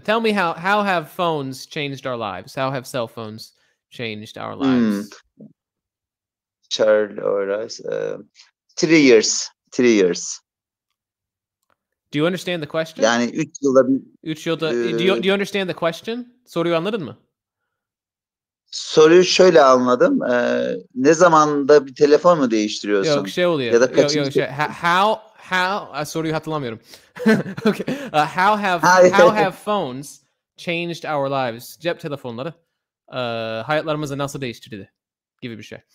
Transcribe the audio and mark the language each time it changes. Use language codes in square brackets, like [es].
[en] Tell me how have phones changed our lives? How have cell phones changed our lives? Child or us, 3 years. 3 years. Do you understand the question? [tr] Yani 3 yılda bir. 3 yılda. [en] Do you understand the question? [tr] Soruyu anladın mı? Soruyu şöyle anladım. Ne zamanda bir telefon mu değiştiriyorsun? Yok şey oluyor. Ya da kaçıncı? [en] How [tr] soruyu hatırlamıyorum. [en] Okay. How have phones changed our lives? [tr] Cep telefonları hayatlarımızı nasıl değiştirdi gibi bir şey.